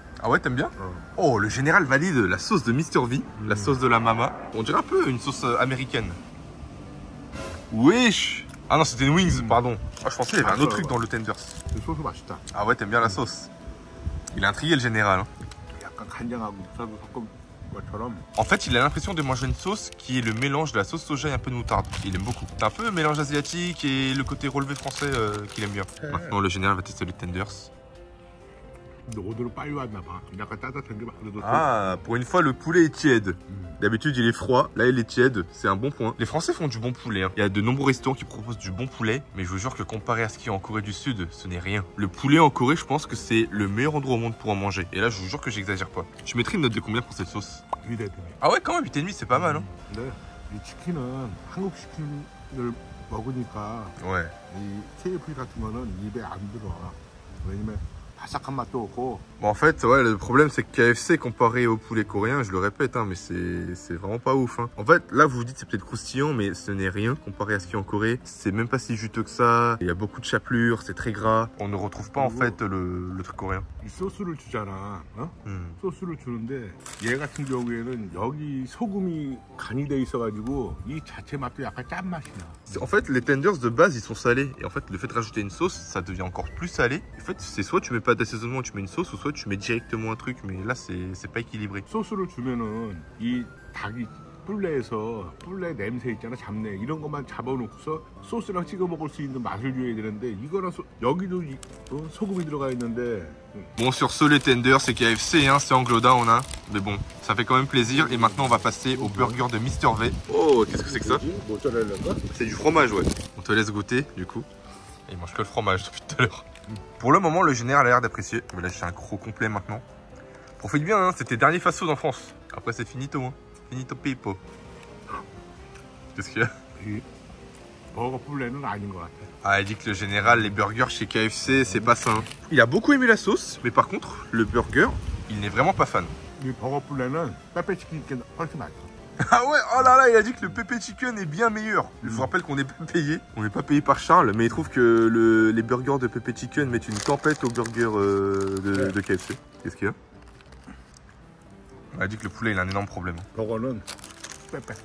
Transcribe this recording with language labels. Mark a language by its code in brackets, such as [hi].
[fr] Ah ouais, t'aimes bien? Oh, le général valide la sauce de Mr V, la sauce de la Mama. On dirait un peu une sauce américaine. Wesh! Ah non, c'était une wings, pardon. Ah, je pensais qu'il y avait un autre truc dans le tenders. [ko] 소스 맛있다. [fr] Ah ouais, t'aimes bien la sauce. Il a intrigué le général. Hein. [ko] 약간 간장하고 묵사도 섞은 것처럼. [fr] En fait, il a l'impression de manger une sauce qui est le mélange de la sauce soja et un peu de moutarde. Il aime beaucoup. C'est un peu un mélange asiatique et le côté relevé français qu'il aime bien. Maintenant, le général va tester les tenders. [ko] 근데 오늘은 빨리 왔나 봐. 약간 따뜻한 게 막 그래도. [fr] Ah, pour une fois, le poulet est tiède. D'habitude, il est froid. Là, il est tiède. C'est un bon point. Les Français font du bon poulet. Hein. Il y a de nombreux restaurants qui proposent du bon poulet. Mais je vous jure que comparé à ce qu'il y a en Corée du Sud, ce n'est rien. Le poulet en Corée, je pense que c'est le meilleur endroit au monde pour en manger. Et là, je vous jure que j'exagère pas. Je mettrai une note de combien pour cette sauce? [ko] 2대. [fr] Ah ouais, quand même, 8,5, c'est pas mal. Hein. [ko] 근데 이 치킨은 한국 치킨을 먹으니까 [fr] Ouais. [ko] 이 KFC 같은 거는 입에 안 들어와. 왜냐면 바삭한 맛도 없고. [fr] Bon, en fait, ouais, le problème c'est que KFC comparé au poulet coréen, je le répète, hein, mais c'est vraiment pas ouf. Hein. En fait, là vous vous dites c'est peut-être croustillant, mais ce n'est rien comparé à ce qu'il y a en Corée. C'est même pas si juteux que ça. Il y a beaucoup de chapelure, c'est très gras. On ne retrouve pas en fait le truc coréen. [ko] 이 소스를 주잖아. 어? 소스를 주는데 얘 같은 경우에는 여기 소금이 간이 돼 있어가지고 이 자체 맛도 약간 짠맛이 나. [fr] En fait, les tenders de base ils sont salés. Et en fait, le fait de rajouter une sauce, ça devient encore plus salé. En fait, c'est soit tu mets pas d'assaisonnement, tu mets une sauce, ou soit tu mets directement un truc. Mais là, c'est pas équilibré. [ko] 소스를 주면은 이 닭이 뿔레에서 뿔레 냄새 있잖아, 잡내 이런 것만 잡아놓고서 소스랑 찍어 먹을 수 있는 맛을 줘야 되는데 이거랑 여기도 소금이 들어가 있는데. [fr] Bon, sur ce, les tenders, c'est KFC, hein, c'est Anglo-Down, on a. Mais bon, ça fait quand même plaisir. Et maintenant, on va passer au burger de Mr V. Oh, qu'est-ce que c'est que ça? C'est du fromage, ouais. On te laisse goûter, du coup. Et il mange que le fromage depuis tout à l'heure. Pour le moment, le général a l'air d'apprécier. Mais là, j'ai un gros complet maintenant. Profite bien, hein, c'était dernier fast-food en France. Après, c'est finito, hein. Finito pipo. Qu'est-ce qu'il y a? [ko] 버거 플레는 아닌 것 같아. [fr] Ah, elle dit que le général, les burgers chez KFC, c'est pas ça. Il a beaucoup aimé la sauce, mais par contre, le burger, il n'est vraiment pas fan. [ko] 이 버거 플레는 빼빼치킨께 훨씬 맛있어. [fr] Ah ouais, oh là là, il a dit que le pépé chicken est bien meilleur. Je vous rappelle qu'on n'est pas payé. On n'est pas payé par Charles, mais il trouve que les burgers de pépé chicken mettent une tempête aux burgers de KFC. Qu'est-ce qu'il y a? Il a dit que le poulet, il a un énorme problème. [ko] 버거는 빼빼.